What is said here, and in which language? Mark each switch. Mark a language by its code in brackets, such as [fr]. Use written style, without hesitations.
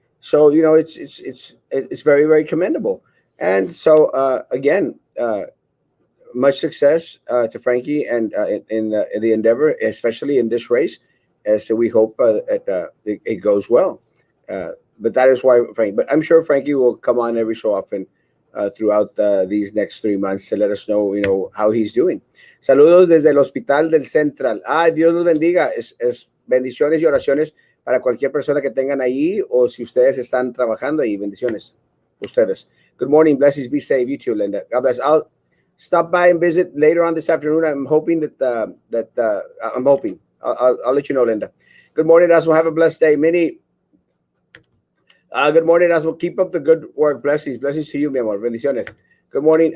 [en] So it's very, very commendable. And so again, much success to Frankie and in the endeavor, especially in this race. So we hope it goes well. But that is why Frank. But I'm sure Frankie will come on every so often throughout these next 3 months to let us know, how he's doing. [es] Saludos desde el Hospital del Central. Dios los bendiga. Es bendiciones y oraciones para cualquier persona que tengan ahí o si ustedes están trabajando ahí. Bendiciones. Ustedes. [en] Good morning. Blessings. Be safe. You too, Linda. God bless. I'll stop by and visit later on this afternoon. I'm hoping that I'm hoping. I'll let you know, Linda. Good morning, Erasmo. Have a blessed day. Minnie. Good morning, Erasmo. Keep up the good work. Blessings. Blessings to you, [es] mi amor. Bendiciones. [en] Good morning.